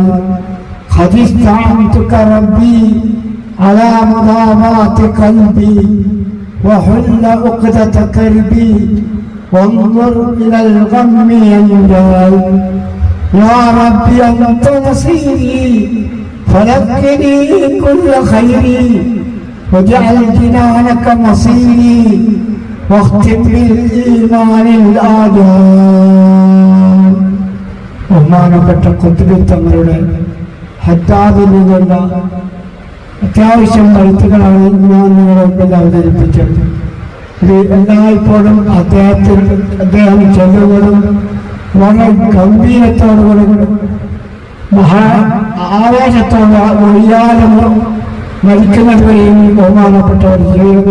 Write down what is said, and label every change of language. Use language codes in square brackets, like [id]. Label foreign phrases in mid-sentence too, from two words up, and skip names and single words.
[ar] قد استعنتك ربي على مضامات قلبي وحل عقدة كربي وانظر إلى الغم ينجال. يا ربي أنت نصيري فلقني كل خيري واجعل جنانك مصيري واختم بالإيمان الآجال. [ml] ബഹുമാനപ്പെട്ട ഖുത്ബിത്തങ്ങളുടെ ഹജ്ജാദിൽ നിന്നുള്ള അത്യാവശ്യം കരുത്തുകളാണ് ഞാൻ നിങ്ങളുടെ മുമ്പിൽ അവതരിപ്പിച്ചത്. ഇത് എല്ലായ്പ്പോഴും അദ്ദേഹം ചൊല്ലുന്നതും വളരെ ഗംഭീരത്തോടുകൂടി ആവേശത്തോടെ ഒഴിയാതെ മരിക്കുന്നത് വരെയും ബഹുമാനപ്പെട്ടവർ ചെയ്യുന്നു.